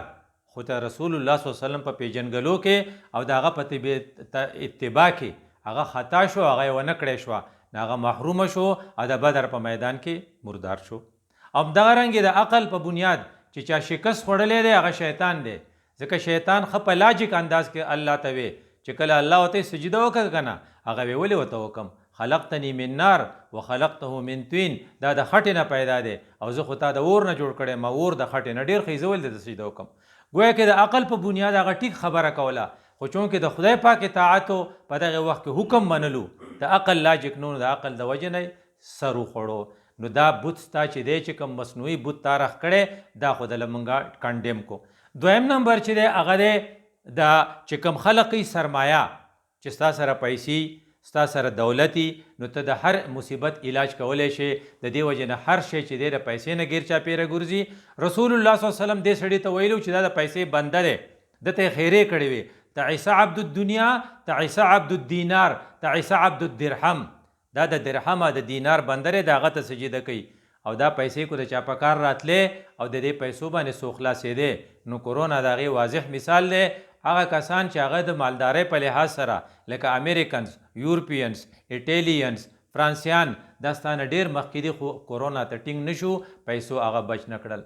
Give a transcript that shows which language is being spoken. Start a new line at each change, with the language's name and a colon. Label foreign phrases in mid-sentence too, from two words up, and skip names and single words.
Pashto: خو ته رسول الله
Arabic: صلی الله علیه وسلم
Pashto: په پیژنګلو کې او د هغه په اتباع کې هغه خطا شو، هغه یې ونه کړی شوه، نو هغه محرومه شو او د بدر په میدان کې مردار شو. همدغه رنګې د عقل په بنیاد چې چا شکست خوړلی دی هغه شیطان دی، ځکه شیطان ښه په لاجیک انداز کې الله ته وی چې کله الله ورته سجده وکړه که نه، هغه وی ولې ورته وکړم،
Arabic: خلقتنی من نار وخلقته من طین،
Pashto: دا د خټې نه پیدا دی او زه خو تا د اور نه جوړ کړی ما، اور د خټې نه ډېر ښه زه ولې د سجده وکړم. گویا کې د عقل په بنیاد هغه ټیک خبره کوله، خو چونکې د خدای پاک اطاعت په دغه وخت کې حکم منلو، د عقل لاجیک نو د عقل د وجې نه سر وخوړو. نو دا بت ستا چې دی چې کوم مصنوعي بت تا رخ کړی دا خو د لمونږه کنډیم کو. دویم نمبر چې دی هغه دی دا چې کوم خلقی سرمایه، چې ستا سره پیسې، ستا سره دولتي، نو ته د هر مصیبت علاج کولی شي. د دې وجې نه هر شی چې دی د پیسې نه ګیر چاپېره ګرځي. رسول الله
Arabic: صلی الله علیه وسلم
Pashto: دې سړي ته ویلو چې دا د پیسې بنده دی، دته یې خیرې کړې وې،
Arabic: تعیس عبد الدنیا تعیس عبد الدینار تعیس عبد الدرهم،
Pashto: دا د درهم او د دینار بنده دی، د هغه ته سجده کوي. او دا پیسې کو د چا په کار راتلې او د دې پیسو باندې څو خلاصېدې، نو کورونا د هغې واضح مثال دی. هغه کسان چې هغه د مالدارۍ په لحاظ سره لکه امریکنز، یورپینز، ایټالینز، فرانسیان دا ستانه ډېر مخکې دي، خو کورونا ته ټینګ نشو، پیسو هغه بچ نه کړل.